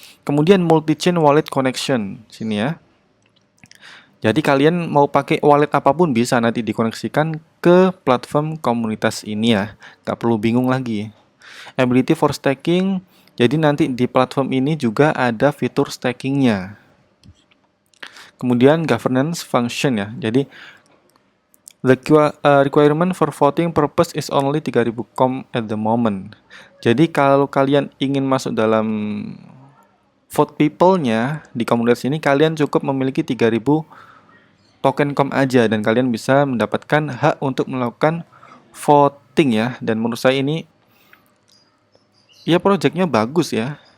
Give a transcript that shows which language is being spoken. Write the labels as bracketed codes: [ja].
[id] Kemudian [en] multi-chain wallet connection [id] sini ya. Jadi kalian mau pakai wallet apapun bisa nanti dikoneksikan ke platform komunitas ini ya. Gak perlu bingung lagi. [en] Ability for staking. [id] Jadi nanti di platform ini juga ada fitur stakingnya. Kemudian governance function ya. [en] Jadi the requirement for voting purpose is only 3.000 com at the moment. [id] Jadi kalau kalian ingin masuk dalam vote people-nya di komunitas ini, kalian cukup memiliki 3.000 token com aja dan kalian bisa mendapatkan hak untuk melakukan voting ya. Dan menurut saya ini ya projectnya bagus ya.